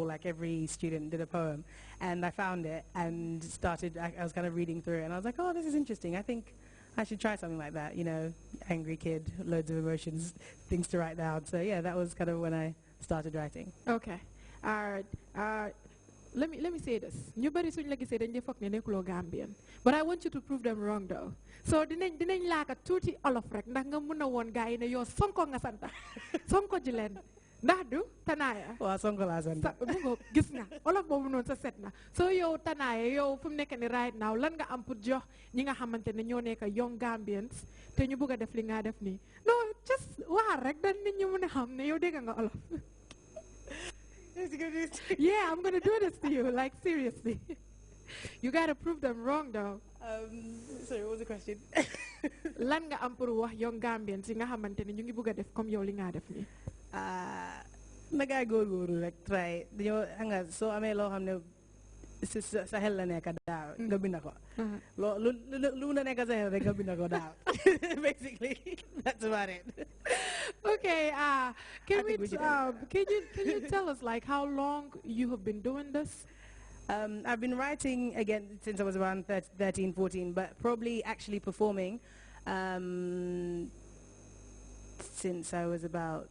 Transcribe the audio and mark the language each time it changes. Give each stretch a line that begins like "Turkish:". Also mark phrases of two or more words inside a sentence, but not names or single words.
English: Like every student did a poem, and I found it and started. I was kind of reading through it, and I was like, oh, this is interesting. I think I should try something like that. You know, angry kid, loads of emotions, things to write down. So yeah, that was kind of when I started writing. Okay. Let me say this.
Wolof: You bari suñ la gisee dañ di foog ne nekkuloo Gambian,
English: but I want you to prove them wrong though.
Wolof: So dinañ laaka tuuti olof rek ndax nga mën a woon gaa yi ne yow Sonko nga santa Sonko ji leen ndax du Tanaya. Waaw Sonko laa santa. Gis nga olof boobu noonu sa set na. So yow Tanaya yow fu mu nekk ni
English: right now
Wolof: lan nga am pour jox ñi nga xamante ne ñoo nekk
English: young Gambians
Wolof: te ñu bëgg a def li nga def nii. No, just waar rek dañ nit ñi mën a xam ne yow dégg nga olof.
English: Yeah, I'm gonna do this to you, like seriously. You gotta prove them wrong though. Sorry, what was the question?
Wolof: Lan nga am pour wax
English: young Gambians
Wolof: yi nga xamante ne ñu ngi bëgg a def comme yow li nga def nii. Na gaay góorgóorlu rek try dañoo xam nga soo amee loo xam ne sa xel la nekk daaw nga bind ko. Lu na nekk sa xel rek nga bind ko daaw.
English: Basically, that's about it. Okay, can you tell us like how long you have been doing this? I've been writing again since I was around 13, 14, but probably actually performing since I was about.